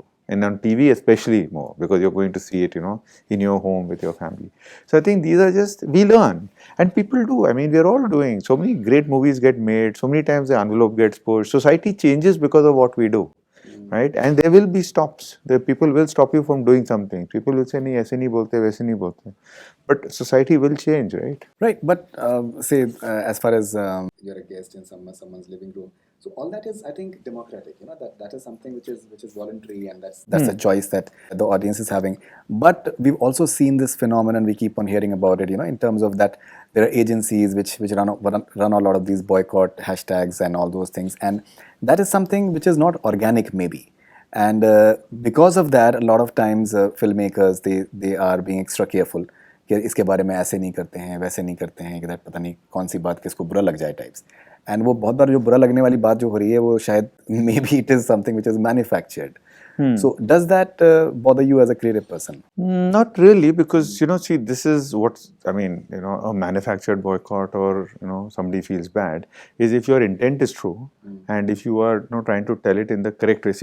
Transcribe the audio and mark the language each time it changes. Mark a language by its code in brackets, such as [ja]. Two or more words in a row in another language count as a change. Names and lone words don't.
[en] And on TV especially more, because you're going to see it, in your home with your family. So I think these are just, we learn. And people do. I mean, we're all doing. So many great movies get made. So many times the envelope gets pushed. Society changes because of what we do. Right? And there will be stops. The people will stop you from doing something. People will say, [hi] नहीं, ऐसे नहीं बोलते, वैसे नहीं बोलते. [en] But society will change, right? Right, but say as far as you're a guest in someone's living room, so all that is, I think, democratic. That is something which is voluntary, and that's a choice that the audience is having. But we've also seen this phenomenon. We keep on hearing about it. In terms of that, there are agencies which run a lot of these boycott hashtags and all those things, and that is something which is not organic, maybe. And because of that, a lot of times filmmakers they are being extra careful [hi] कि इसके बारे में ऐसे नहीं करते हैं, वैसे नहीं करते हैं, कि पता नहीं कौन सी बात किसको बुरा लग जाए [en] टाइप्स. एंड वो बहुत बार जो बुरा लगने वाली बात जो हो रही है वो शायद maybe it is something which is manufactured. So does that bother you as a creative person? Not really, because see, this is what I mean. A manufactured boycott, or somebody feels bad, is if your intent is true, and if you are trying to tell it in the correct way.